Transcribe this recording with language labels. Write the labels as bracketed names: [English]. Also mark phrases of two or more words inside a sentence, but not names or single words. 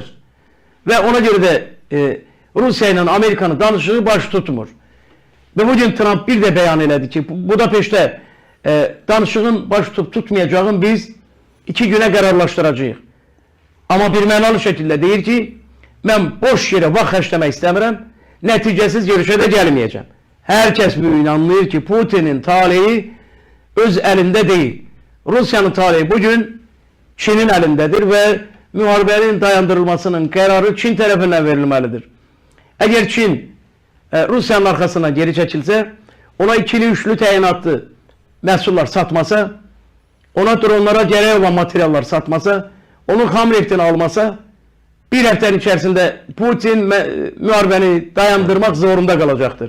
[Azerbaijani] Və ona görə də Rusiya ilə Amerikanın danışığı baş tutmur. Və bugün Trump bir də bəyan elədi ki, Budapeştdə danışığın baş tutmayacağını biz 2 günə qərarlaşdıracağıq. Amma bir mənalı şəkildə deyir ki, mən boş yerə vaxt xərcləmək istəmirəm. [Turkish] neticesiz görüşe de gelmeyeceğim. Herkes bugün anlıyor ki Putin'in talihi öz elinde değil. Rusya'nın talihi bugün Çin'in elindedir ve müharibenin dayandırılmasının kararı Çin tarafından verilmelidir. Eğer Çin Rusya'nın arkasına geri çekilse, ona ikili üçlü [Azerbaijani] təyinatlı məhsullar [Turkish] satmasa, ona dronlara gerek olan materiallar satmasa, onun ham neftini almasa, bir haftanın içerisinde Putin müharibeni dayandırmak zorunda kalacaktır.